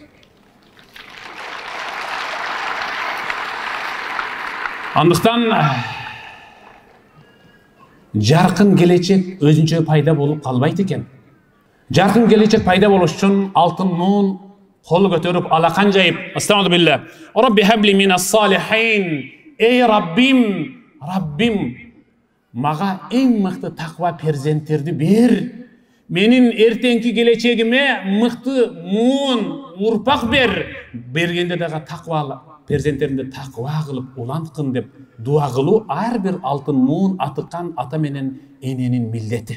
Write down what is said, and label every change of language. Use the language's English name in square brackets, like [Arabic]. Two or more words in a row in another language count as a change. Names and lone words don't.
[Kyrgyz] Андыктан жаркын келечек өзүнчө пайда болуп калбайт экен. Жаркын келечек пайда болуш үчүн алтын муун кол көтөрүп алакан жайып, астагфирулла, [Arabic] رب هب لي من الصالحين, [Kyrgyz] эй Раббим, мага эң мыкты таква перзенттерди бер. Менин эртеңки келечегиме мыкты муун урпак бер. Бергенде дагы таква перзенттеримди таква кылып уланткын деп дуа кылуу ар бир алтын муун атыккан ата менен эненин милдети.